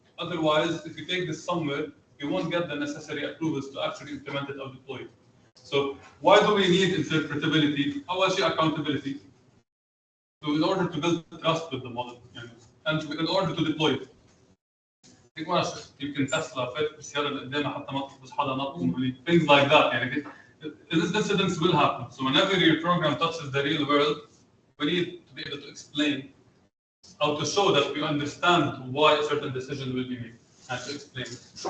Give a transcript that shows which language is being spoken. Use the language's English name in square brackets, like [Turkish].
[English] Otherwise, if you take this somewhere, you won't get the necessary approvals to actually implement it or deploy it. So why do we need interpretability? How is your accountability? So in order to build trust with the model, and in order to deploy it. [Arabic] يمكن تسلا فات بالسياره اللي قدامها حتى ما تخبص حدا نط [English] things like that [Arabic] يعني [English] these incidents will happen. So whenever your program touches the real world, we need to be able to explain how to show that we understand why a certain decision will be made and to explain it.